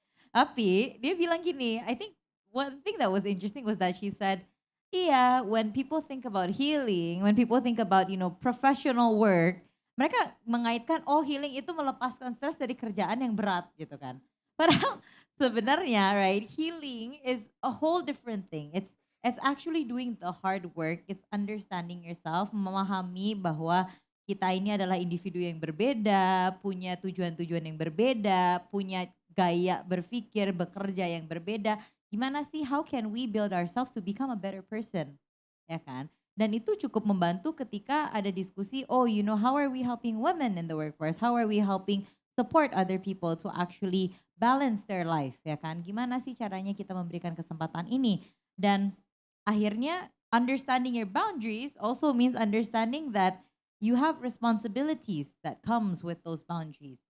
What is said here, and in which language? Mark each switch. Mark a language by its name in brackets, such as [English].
[Indonesian] Tapi dia bilang gini, [English] I think one thing that was interesting was that she said, [Indonesian] iya, [English] when people think about healing, when people think about professional work, [Indonesian] mereka mengaitkan healing itu melepaskan stres dari kerjaan yang berat gitu kan. Padahal sebenarnya [English] right, healing is a whole different thing. It's actually doing the hard work, it's understanding yourself, [Indonesian] memahami bahwa kita ini adalah individu yang berbeda, punya tujuan-tujuan yang berbeda, punya gaya berpikir, bekerja yang berbeda. Gimana sih, [English] how can we build ourselves to become a better person? [Indonesian] Ya kan? Dan itu cukup membantu ketika ada diskusi, [English] how are we helping women in the workforce? How are we helping support other people to actually balance their life, [Indonesian] ya kan? Gimana sih caranya kita memberikan kesempatan ini? Dan akhirnya [English] understanding your boundaries also means understanding that you have responsibilities that comes with those boundaries.